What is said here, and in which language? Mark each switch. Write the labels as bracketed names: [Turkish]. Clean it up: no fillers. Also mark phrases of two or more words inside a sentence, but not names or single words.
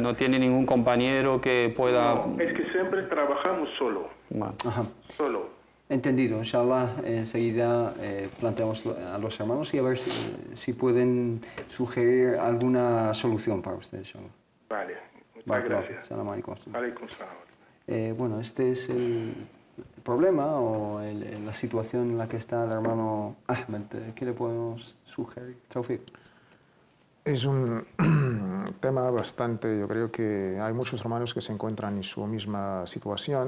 [Spanish] ¿No tiene ningún compañero que pueda...? No, es que siempre trabajamos solo. Bueno. Solo. Entendido. Inshallah, enseguida planteamos a los hermanos y a ver si pueden sugerir alguna solución para ustedes, inshallah. Vale, muchas gracias. [Arabic] سلام عليكم. عليكم سلام. [Spanish] Bueno, este es el problema o la situación en la que está el hermano Ahmed. ¿Qué le podemos sugerir? Tawfiq. Es un tema bastante, yo creo que hay muchos hermanos que se encuentran en su misma situación.